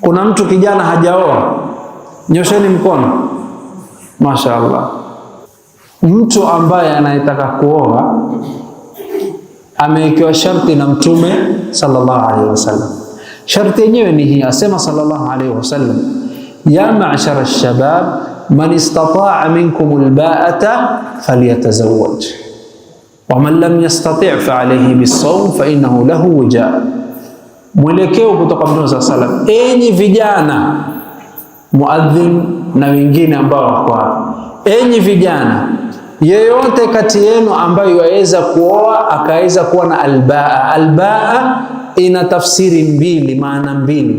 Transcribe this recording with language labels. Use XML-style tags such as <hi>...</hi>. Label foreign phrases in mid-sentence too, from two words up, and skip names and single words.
<sw>Kuna mtu kijana hajaoa? Nyosheni mkono. Mashaallah. Mtu ambaye anayetaka kuoa amewekewa sharti na Mtume</sw> <ar>صلى الله عليه وسلم.</ar> <sw>Sharti yenyewe ni hii, asema</sw> <ar>صلى الله عليه وسلم يا معشر الشباب من استطاع منكم الباءة فليتزوج ومن لم يستطع فعليه بالصوم فإنه له وجاء.</ar> <sw>Mwelekeo kutoka Mtume</sw> <ar>صلى الله عليه وسلم,</ar> <sw>enyi vijana, muadhin na wengine ambao wako hapa, enyi vijana, yeyote kati yenu ambayo yaweza kuoa akaweza kuwa na albaa. Albaa ina tafsiri mbili, maana mbili.</sw>